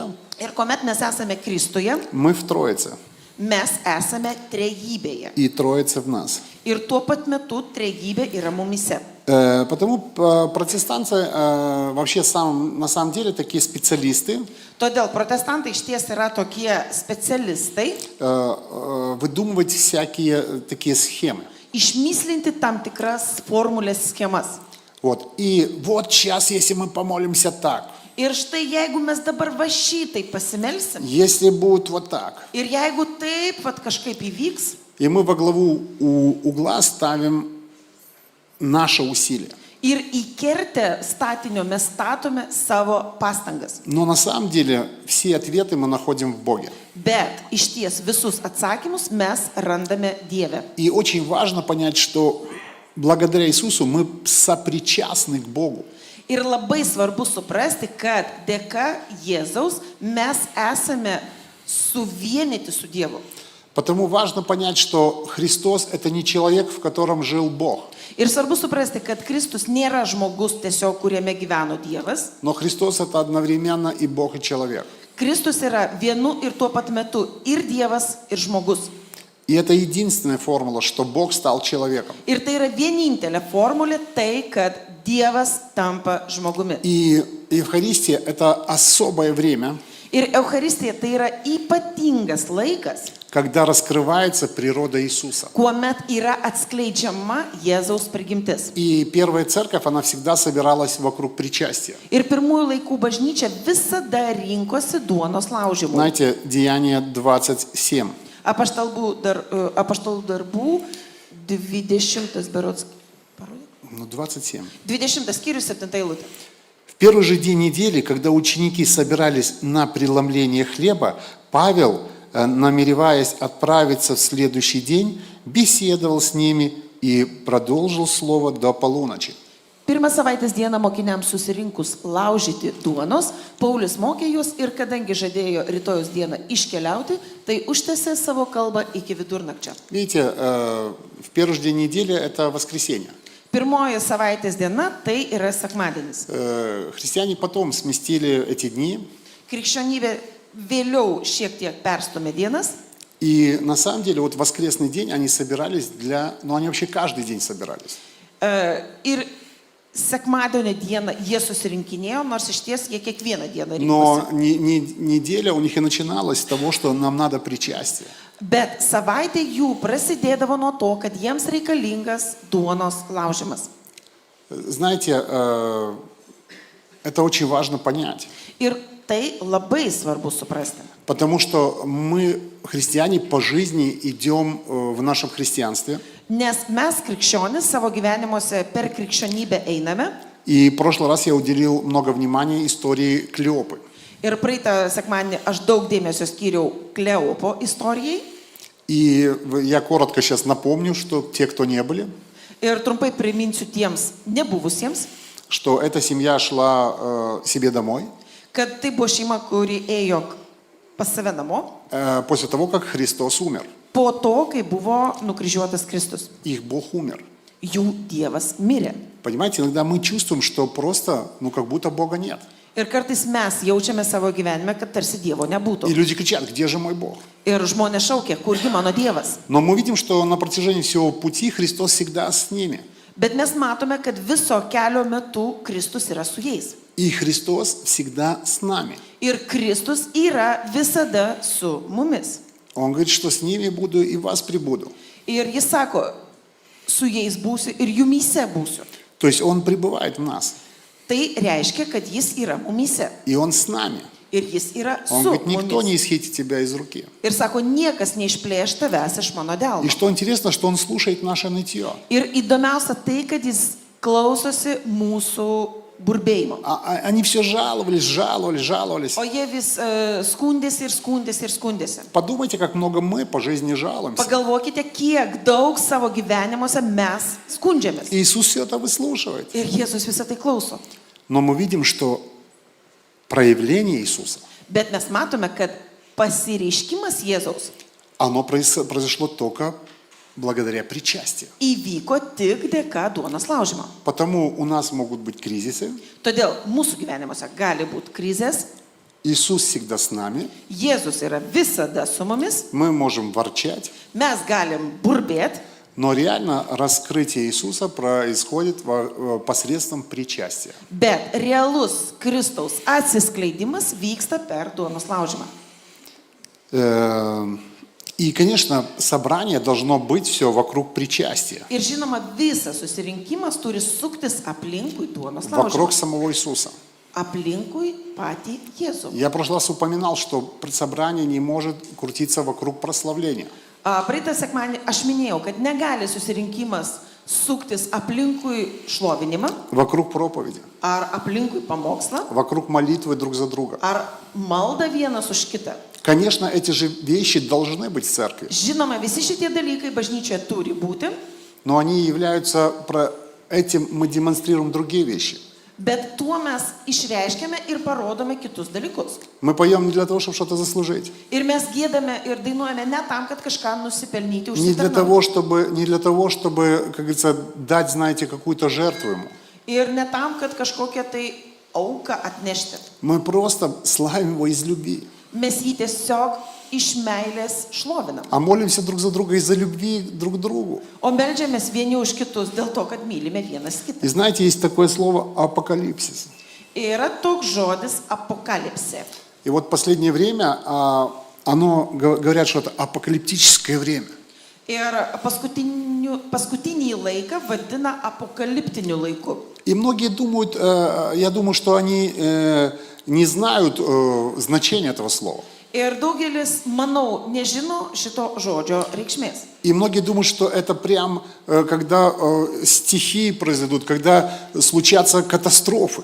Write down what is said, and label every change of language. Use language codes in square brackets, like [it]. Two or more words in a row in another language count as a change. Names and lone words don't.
[lt] Ir kuomet mes esame Kristuje, [ru] мы в Троице, [lt] mes esame trejybėje. [ru] и Троица в нас. [lt] Ir tuo pat metu trejybė yra mumise. [ru] Потому протестанты вообще на самом деле такие специалисты, [lt] Todėl protestantai iš ties yra tokie specialistai, [ru] выдумывать всякие такие схемы. [lt] išmyslinti tam tikras formulės schemas. [ru] Вот. И вот сейчас, если мы помолимся так, [lt] Ir štai jeigu mes dabar va šitai pasimelsim, [ru] если будет вот так, [lt] ir jeigu taip vat kažkaip įvyks, [ru] и мы во главу угла ставим наше усилие. [lt] ir į kertę statinio mes statome savo pastangas. [ru] Но на самом деле все ответы мы находим в Боге. [lt] Bet iš ties visus atsakymus mes randame Dieve. [ru] И очень важно понять, что благодаря Иисусу мы сопричастны к Богу. [lt] Ir labai svarbu suprasti, kad dėka Jėzaus mes esame suvienyti su Dievu. [ru] Потому важно понять, что Христос – это не человек, в котором жил Бог. [lt] Ir svarbu suprasti, kad Kristus nėra žmogus tiesiog, kuriame gyveno Dievas. [ru] Но Христос – это одновременно и Бог, и человек. [lt] Kristus yra vienu ir tuo pat metu ir Dievas, ir žmogus. [ru] И это единственная формула, что Бог стал человеком. [lt] Ir tai yra vienintelė formulė tai, kad Dievas tampa žmogumi. [ru] И Евхаристия – это особое время, [lt] Ir Eucharistija tai yra ypatingas laikas, [ru] когда раскрывается природа Иисуса. [lt] kuomet yra atskleidžiama Jėzaus prigimtis. [ru] И первая церковь, она всегда собиралась вокруг причастия. [lt] Ir pirmųjų laikų bažnyčia visada rinkosi duonos laužimų. [ru] Знаете, Деяние 27. [lt] Apaštalų darbų 20 berods. [ru] 27. [lt] 20 skyrius 7 eilutė. [ru] В первый же день недели, когда ученики собирались на преломление хлеба, Павел, намереваясь отправиться в следующий день, беседовал с ними и продолжил слово до полуночи. [lt] Pirmą savaitės dieną mokiniams susirinkus laužyti duonos, Paulius mokė juos ir kadangi žadėjo rytojus dieną iškeliauti, tai užtęsė savo kalbą iki vidurnakčio. [ru] Видите, в первый же день недели это воскресенье. [lt] Pirmoji savaitės diena tai yra sekmadienis. [ru] Христиане потом сместили эти дни. [lt] Krikščionybė vėliau šiek tiek perstumė dienas. [ru] И на самом деле вот воскресный день они собирались они вообще каждый день собирались. [lt] Ir sekmadienio dieną jie susirinkinėjo, nors iš ties jie kiekvieną dieną [ru] Но [lt] rinkosi. [ru] неделя у них и начиналась с того, что нам надо причастие. [lt] Bet savaitė jų prasidėdavo nuo to, kad jiems reikalingas duonos laužimas. [ru] Знаете, это очень важно понять. [lt] Ir tai labai svarbu suprasti. [ru] Потому что мы, христиане, по жизни идем в нашем христианстве. [lt] Nes mes krikščionis savo gyvenimuose per krikščionybę einame. [ru] И в прошлый раз я уделил много внимания истории Клеопы. [lt] Ir praeitą sekmadienį aš daug dėmesio skyriau Kleopo istorijai. [ru] И я коротко сейчас напомню, что те, кто не были, [lt] Ir trumpai priminsiu tiems nebuvusiems, [ru] что эта семья шла себе домой [lt] kad tai buvo šeima, kuri ėjo pas save namo [ru] после того, как Христос умер. [lt] po to, kai buvo nukryžiuotas Kristus. [ru] Их Бог умер. [lt] Jų Dievas mirė. [ru] Понимаете, иногда мы чувствуем, что просто, как будто Бога нет. [lt] Ir kartais mes jaučiame savo gyvenime, kad tarsi Dievo [ru] И [lt] nebūtų. [ru] люди кричат, где же мой Бог? [lt] Ir žmonės šaukia, kurgi mano Dievas. [ru] Но мы видим, что на протяжении всего пути Христос всегда с ними. [lt] Bet mes matome, kad viso kelio metu Kristus yra su jais. [ru] И Христос всегда с нами. [lt] Ir Kristus yra visada su mumis. [ru] Он говорит, что с ними буду и вас прибуду. [lt] Ir jis sako, su jais būsiu ir jumyse būsiu. [ru] То есть Он пребывает в нас. [lt] Tai reiškia, kad jis yra mumyse. [ru] И Он с нами. [lt] Ir jis yra [ru] Он [lt] su [ru] говорит, никто не [lt] mumis. [ru] исхитит тебя из руки. [lt] Ir sako, niekas neišplėš tavęs iš mano [ru] И [lt] delno. [ru] что интересно, что Он слушает наше нытье. [lt] Ir įdomiausia tai, kad jis klausosi mūsų burbėjimo. [ru] Они все жаловались. [lt] O jie vis skundėsi. [ru] Подумайте, как много мы по жизни жалуемся. [lt] Pagalvokite, kiek daug savo gyvenimuose mes skundžiamės. [ru] Иисус все это выслушивает. [lt] Ir Jėzus visą tai klauso. [ru] Но мы видим, что проявление Иисуса, [lt] Bet mes matome, kad pasireiškimas Jėzaus [ru] оно произошло только благодаря причастию. [lt] įvyko tik dėka duonos laužimo. [ru] Потому у нас могут быть кризисы. [lt] Todėl mūsų gyvenimuose gali būti krizės. [ru] Иисус всегда с нами. [lt] Jėzus yra visada su mumis. [ru] Мы можем ворчать. [lt] Mes galim burbėti. [ru] Но реально раскрытие Иисуса происходит посредством причастия. [lt] Bet realus Kristaus atsiskleidimas vyksta per duonos laužimą. [ru] И, конечно, собрание должно быть все вокруг причастия, [lt] Ir žinoma, visas susirinkimas turi suktis aplinkui duonos [ru] вокруг [lt] laužimą. [ru] самого Иисуса. [lt] Aplinkui patį Jėzų. [ru] Я в прошлый раз упоминал, что собрание не может крутиться вокруг прославления. [lt] Praeitą sekmadienį aš minėjau, kad negali susirinkimas suktis aplinkui šlovinimą, [ru] Вокруг проповеди, [lt] ar aplinkui pamokslą, [ru] вокруг молитвы друг за друга. [lt] ar maldą vienas už kitą. [ru] Конечно, эти же вещи должны быть в церкви, [lt] Žinoma, visi šitie dalykai bažnyčioje turi būti, [ru] но они являются, этим мы демонстрируем другие вещи. [lt] bet tuo mes išreiškiame ir parodome kitus dalykus. [ru] Мы поем не для того, чтобы что-то заслужить, [lt] Ir mes giedame ir dainuojame ne tam, kad kažką nusipelnyti, [ru] не для [lt] užsitarnauti. [ru] того, чтобы, как говорится, дать, знаете, какую-то жертву ему. [lt] Ir ne tam, kad kažkokią tai auką atnešti. [ru] Мы просто славим его из любви, [lt] Mes jį tiesiog iš meilės šlovinam. [ru] а молимся друг за друга из-за любви друг к другу. [lt] O meldžiamės vieni už kitus dėl to, kad mylime vienas kitą. [ru] И знаете, есть такое слово апокалипсис. [lt] Yra toks žodis apokalipsė. [ru] И вот в последнее время говорят, что это апокалиптическое время. [lt] Ir paskutinį laiką vadina apokaliptiniu laiku. [ru] И многие думают, я думаю, что они не знают значения этого слова. [lt] Ir daugelis, manau, nežino šito žodžio reikšmės. [ru] И многие думают, что это прям, когда стихии произойдут, когда случатся катастрофы.